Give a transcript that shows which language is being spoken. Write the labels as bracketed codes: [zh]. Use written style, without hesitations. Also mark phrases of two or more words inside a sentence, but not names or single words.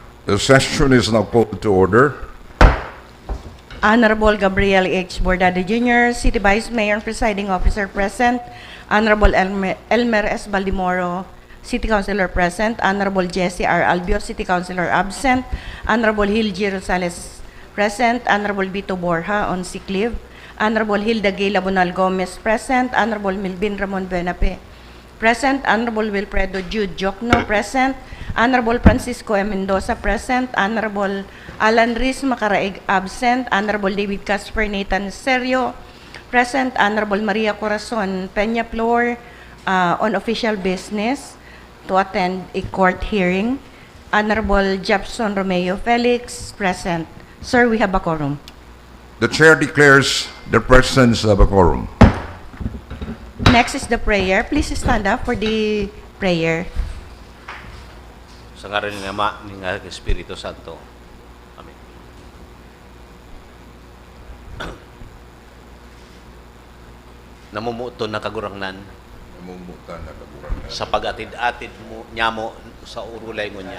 [en] The session is now called to order. Honorable Gabriel H. Bordado Jr., City Vice Mayor and Presiding Officer present. Honorable Elmer S. Baldimoro, City Councilor present. Honorable Jesse R. Albio, City Councilor absent. Honorable Hilgy Rosales present. Honorable Vito Borja on sick leave. Honorable Hilda Gay Labonal Gomez present. Honorable Milvin Ramon Benape present. Honorable Wilfredo Jude Jokno present. Honorable Francisco M. Mendoza present. Honorable Alan Riz Macaraig absent. Honorable David Casper Nathan Serio present. Honorable Maria Corazon Peña Flor on official business to attend a court hearing. Honorable Jefferson Romeo Felix present. Sir, we have a quorum. The chair declares the presence of a quorum. Next is the prayer. Please stand up for the prayer. [tl] Sa ngalan ng Ama, ng Espiritu Santo. Amen. [bik] Namumuto na kagurangnan sa pag-atid-atid mo nyamo sa urulay mo niya.